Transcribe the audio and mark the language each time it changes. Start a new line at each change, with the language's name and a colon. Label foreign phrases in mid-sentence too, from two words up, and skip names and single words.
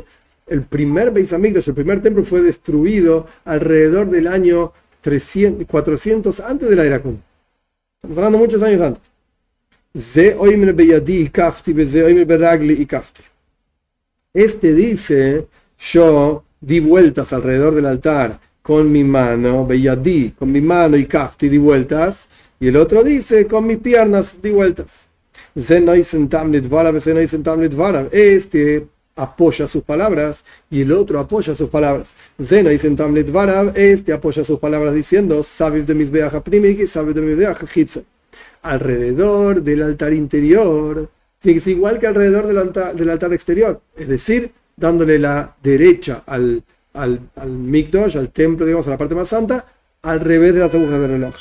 Spanish: El primer Beis Hamikdash, el primer templo, fue destruido alrededor del año 400 antes de la era común. Estamos hablando muchos años antes. Este dice, yo di vueltas alrededor del altar con mi mano, beyadí, con mi mano y kafti di vueltas, y el otro dice, con mis piernas di vueltas. Este apoya sus palabras y el otro apoya sus palabras. Este apoya sus palabras diciendo, alrededor del altar interior, tiene que ser igual que alrededor del altar exterior, es decir, dándole la derecha al Mikdash, al templo, digamos, a la parte más santa, al revés de las agujas del reloj.